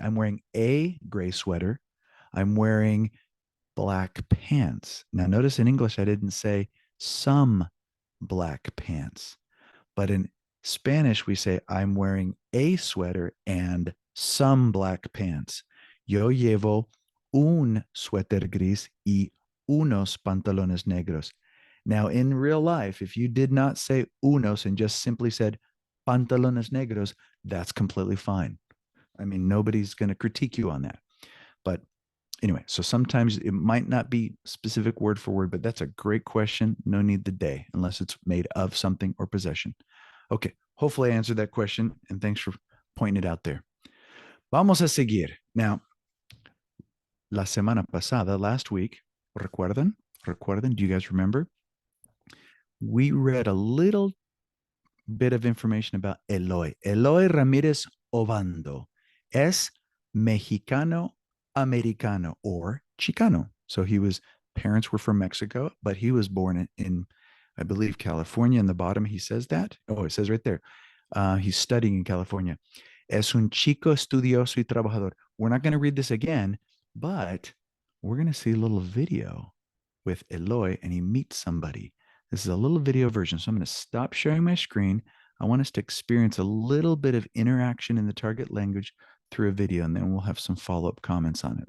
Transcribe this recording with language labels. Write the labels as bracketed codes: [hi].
[en] I'm wearing a gray sweater. I'm wearing black pants. Now, notice in English, I didn't say some black pants, but in Spanish, we say I'm wearing a sweater and some black pants. [es] Yo llevo un suéter gris y unos pantalones negros. [en] Now, in real life, if you did not say unos and just simply said pantalones negros, that's completely fine. I mean, nobody's going to critique you on that. But anyway, so sometimes it might not be specific word for word, but that's a great question. No need the day unless it's made of something or possession. Okay, hopefully I answered that question, and thanks for pointing it out there. [es] Vamos a seguir. Now, la semana pasada, [en] last week, [es] ¿recuerdan? [en] Do you guys remember? We read a little bit of information about Eloy. [es] Eloy Ramírez Obando es Mexicano Americano or Chicano. [en] So parents were from Mexico, but he was born in I believe, California. In the bottom, he says that. Oh, it says right there. He's studying in California. [es] Es un chico estudioso y trabajador. [en] We're not going to read this again, but we're going to see a little video with Eloy, and he meets somebody. This is a little video version. So I'm going to stop sharing my screen. I want us to experience a little bit of interaction in the target language through a video, and then we'll have some follow-up comments on it.